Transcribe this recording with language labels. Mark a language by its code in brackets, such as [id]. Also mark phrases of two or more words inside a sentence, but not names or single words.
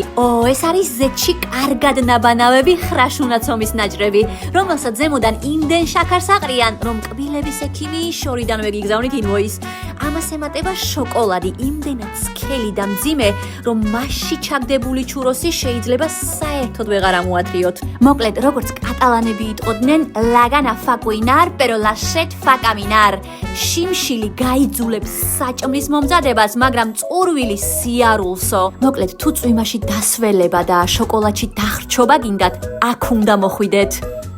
[ka] ეს არის ზეთში კარგად ნაბანავები ხრაშუნაცომის ნაჭრები, რომელსაც ზემოდან იმდენ შაქარს აყრიან, რომ კბილების ექიმი შორიდანვე გიგზავნით ინვოის. ამას ემატება შოკოლადი იმდენად სქელი და მძიმე, რომ მასში ჩაგდებული ჩუროსი შეიძლება საერთოდ ვეღარ ამოათრიოთ. მოკლედ, როგორც კატალანები იტყოდნენ, [ca] la gana fa cuinar, pero la sed fa caminar. [ka] შიმშილი გაიძულებს საჭმლის მომზადებას, მაგრამ წურვილი სიარულსო. მოკლედ, თუ წვიმაში დასველება და შოკოლადში დახრჩობა გინდათ, აქ უნდა მოხვიდეთ.